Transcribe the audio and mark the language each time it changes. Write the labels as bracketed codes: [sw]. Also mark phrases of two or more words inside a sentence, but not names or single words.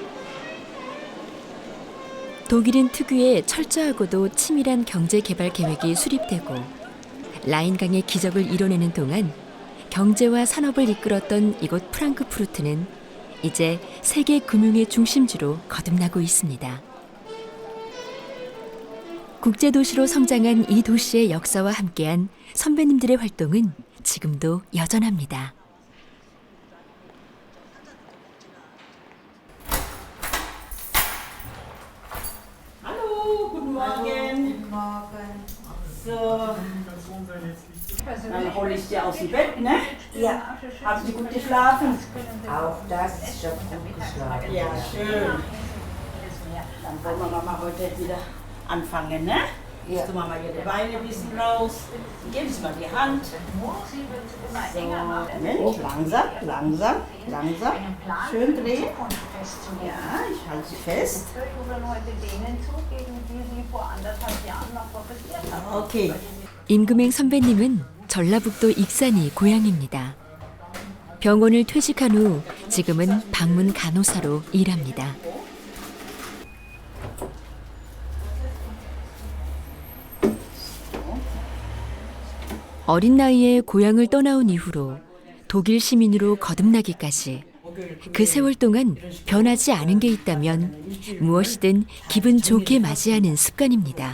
[ko] 독일은 특유의 철저하고도 치밀한 경제 개발 계획이 수립되고 라인강의 기적을 이뤄내는 동안 경제와 산업을 이끌었던 이곳 프랑크푸르트는 이제 세계 금융의 중심지로 거듭나고 있습니다. 국제도시로 성장한 이 도시의 역사와 함께한 선배님들의 활동은 지금도 여전합니다. [de] Hallo, guten Morgen. Guten Morgen. So. Dann hole ich dir aus dem Bett, ne? Ja. Haben Sie gut geschlafen? Auch das ist schon gut geschlagen. Ja, schön. Dann wollen wir Mama heute wieder anfangen, ne? Ja. Jetzt tun wir mal hier die Beine ein bisschen raus. Geben Sie mal die Hand. So, Moment, langsam, langsam, langsam. Schön drehen. Ja, ich halte Sie fest. Okay. [ko] 임금행 선배님은 전라북도 익산이 고향입니다. 병원을 퇴직한 후 지금은 방문 간호사로 일합니다. 어린 나이에 고향을 떠나온 이후로 독일 시민으로 거듭나기까지 그 세월 동안 변하지 않은 게 있다면 무엇이든 기분 좋게 맞이하는 습관입니다.